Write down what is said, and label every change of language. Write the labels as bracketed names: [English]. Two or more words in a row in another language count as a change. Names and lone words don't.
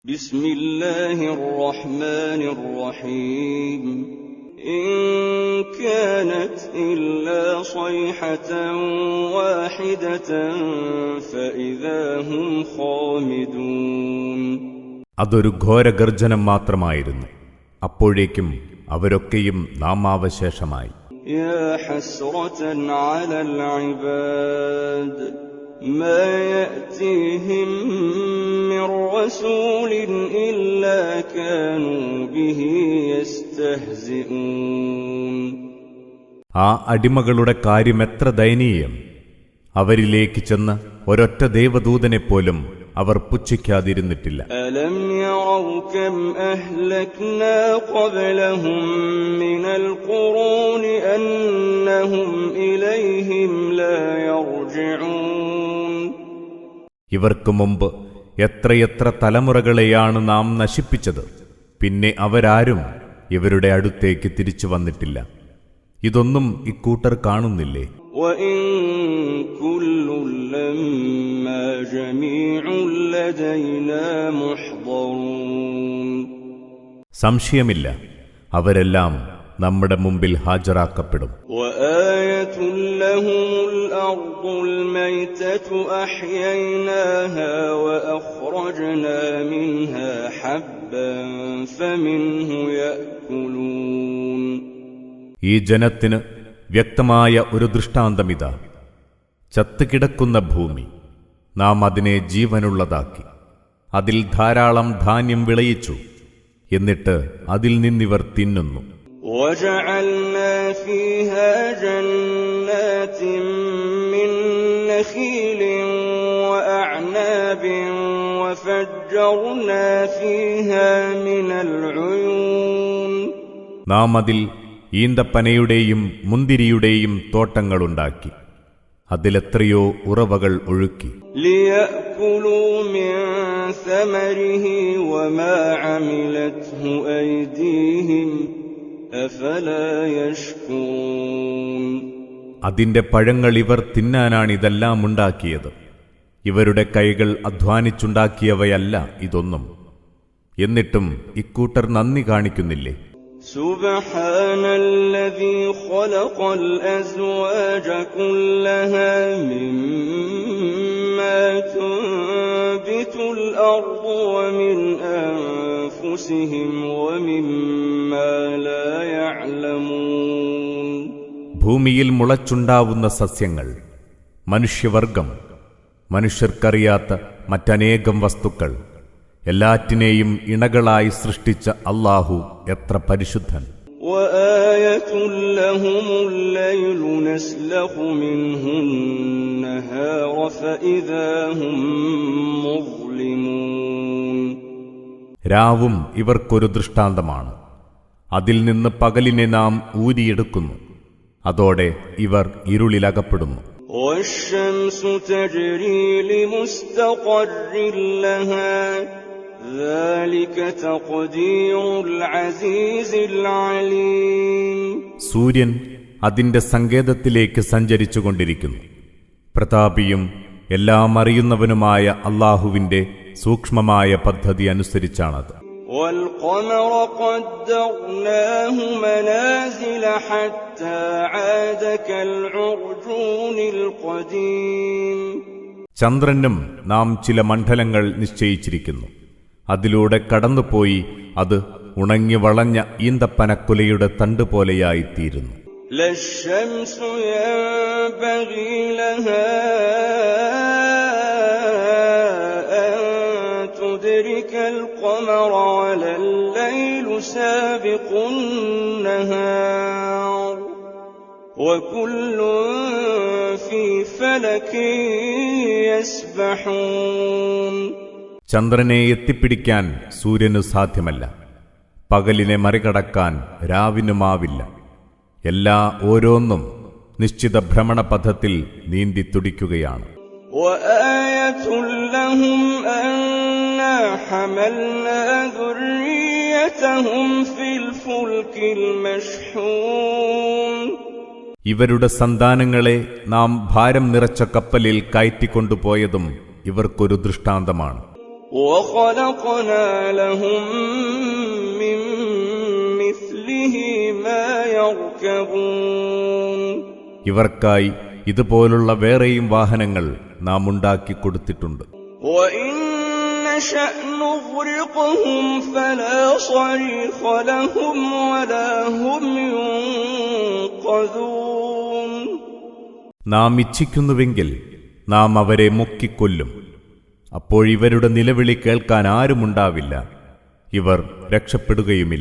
[Arabic] بسم الله الرحمن الرحيم إن كانت إلا صيحة واحدة فإذا هم خامدون [Malayalam] അതൊരു ഘോരഗർജനം മാത്രമായിരുന്നു. അപ്പോഴേക്കും അവരൊക്കെയും നാമാവശേഷമായി. [Arabic] يا حسرة على العباد ما يأتيهم من رسول إلا كانوا به يستهزئون [Malayalam] ആ അടിമകളുടെ കാര്യമെത്ര ദയനീയം! അവരിലേക്ക് ചെന്ന് ഒരൊറ്റ ദേവദൂതനെപ്പോലും അവർ പുച്ഛിക്കാതിരുന്നിട്ടില്ല. [Arabic] ألم يروا كم أهلكنا قبلهم من القرون أنهم إليهم لا يرجعون [Malayalam] ഇവർക്ക് മുമ്പ് എത്രയെത്ര തലമുറകളെയാണ് നാം നശിപ്പിച്ചത്. പിന്നെ അവരാരും ഇവരുടെ അടുത്തേക്ക് തിരിച്ചു വന്നിട്ടില്ല. ഇതൊന്നും ഇക്കൂട്ടർ കാണുന്നില്ലേ? [Arabic] وإن كل لما جميع لدينا محضرون [Malayalam] സംശയമില്ല, അവരെല്ലാം നമ്മുടെ മുമ്പിൽ ഹാജരാക്കപ്പെടും. [Arabic] وآية لهم الأرض الميتة أحييناها وأخرجنا منها حبا فمنه يأكلون [Malayalam] ഈ ജനത്തിന് വ്യക്തമായ ഒരു ദൃഷ്ടാന്തമിതാ. ചത്തുകിടക്കുന്ന ഭൂമി നാം അതിനെ ജീവനുള്ളതാക്കി, അതിൽ ധാരാളം ധാന്യം വിളയിച്ചു, എന്നിട്ട് അതിൽ നിന്നിവർ തിന്നുന്നു. [Arabic] وجعلنا فيها جنات من نخيل وأعناب وفجرنا فيها من العيون [Malayalam] നാം അതിൽ ഈന്തപ്പനയുടെയും മുന്തിരിയുടെയും തോട്ടങ്ങളുണ്ടാക്കി, അതിലെത്രയോ ഉറവകൾ ഒഴുക്കി. [Arabic] ليأكلوا من ثمره وما عملته أيديهم أفلا يشكرون [Malayalam] അതിന്റെ പഴങ്ങൾ ഇവർ തിന്നാനാണിതെല്ലാം ഉണ്ടാക്കിയത്. ഇവരുടെ കൈകൾ അധ്വാനിച്ചുണ്ടാക്കിയവയല്ല ഇതൊന്നും. എന്നിട്ടും ഇക്കൂട്ടർ നന്ദി കാണിക്കുന്നില്ലേ? [Arabic] سبحان الذي خلق الأزواج كلها مما تنبت الأرض ومن أنفسهم ومما لا يعلمون [Malayalam] ഭൂമിയിൽ മുളച്ചുണ്ടാവുന്ന സസ്യങ്ങൾ, മനുഷ്യവർഗം, മനുഷ്യർക്കറിയാത്ത മറ്റനേകം വസ്തുക്കൾ, എല്ലാറ്റിനെയും ഇണകളായി സൃഷ്ടിച്ച അല്ലാഹു എത്ര പരിശുദ്ധൻ! [Arabic] وآية لهم الليل نسلخ منه النهار فإذا هم مظلمون [Malayalam] രാവും ഇവർക്കൊരു ദൃഷ്ടാന്തമാണ്. അതിൽ നിന്ന് പകലിനെ നാം ഊരിയെടുക്കുന്നു, അതോടെ ഇവർ ഇരുളിലകപ്പെടുന്നു. [Arabic] والشمس تجري لمستقر لها ذلك تقدير العزيز العليم [Malayalam] സൂര്യൻ അതിന്റെ സങ്കേതത്തിലേക്ക് സഞ്ചരിച്ചുകൊണ്ടിരിക്കുന്നു. പ്രതാപിയും എല്ലാം അറിയുന്നവനുമായ അല്ലാഹുവിന്റെ സൂക്ഷ്മമായ പദ്ധതി അനുസരിച്ചാണത്. [Arabic] والقمر قدرناه منازل حتى عاد كالعرجون القديم [Malayalam] ചന്ദ്രനും നാം ചില മണ്ഡലങ്ങൾ നിശ്ചയിച്ചിരിക്കുന്നു. അതിലൂടെ കടന്നുപോയി അത് ഉണങ്ങി വളഞ്ഞ ഈന്തപ്പനക്കുലയുടെ തണ്ട് പോലെയായിത്തീരുന്നു. [Arabic] لا الشمس ينبغي لها أن تدرك القمر ولا الليل سابق النهار وكل في فلك يسبحون [Malayalam] ചന്ദ്രനെ എത്തിപ്പിടിക്കാൻ സൂര്യനു സാധ്യമല്ല, പകലിനെ മറികടക്കാൻ രാവിനുമാവില്ല. എല്ലാ ഓരോന്നും നിശ്ചിത ഭ്രമണപഥത്തിൽ നീന്തി തുടിക്കുകയാണ്. [Arabic] وآية لهم أنا حملنا ذريتهم في الفلك المشحون [Malayalam] ഇവരുടെ സന്താനങ്ങളെ നാം ഭാരം നിറച്ച കപ്പലിൽ കയറ്റിക്കൊണ്ടുപോയതും ഇവർക്കൊരു ദൃഷ്ടാന്തമാണ്. [Arabic] وخلقنا لهم من مثله ما يركبون. [Malayalam] ഇവർക്കായി ഇതുപോലുള്ള വേറെയും വാഹനങ്ങൾ നാം ഉണ്ടാക്കിക്കൊടുത്തിട്ടുണ്ട്. [Arabic] وإن نشأ نغرقهم فلا صريخ لهم ولا هم ينقذون. [Malayalam] നാം ഇച്ഛിക്കുന്നുവെങ്കിൽ നാം അവരെ മുക്കിക്കൊല്ലും. അപ്പോഴിവരുടെ നിലവിളി കേൾക്കാൻ ആരുമുണ്ടാവില്ല, ഇവർ രക്ഷപ്പെടുകയുമില്ല.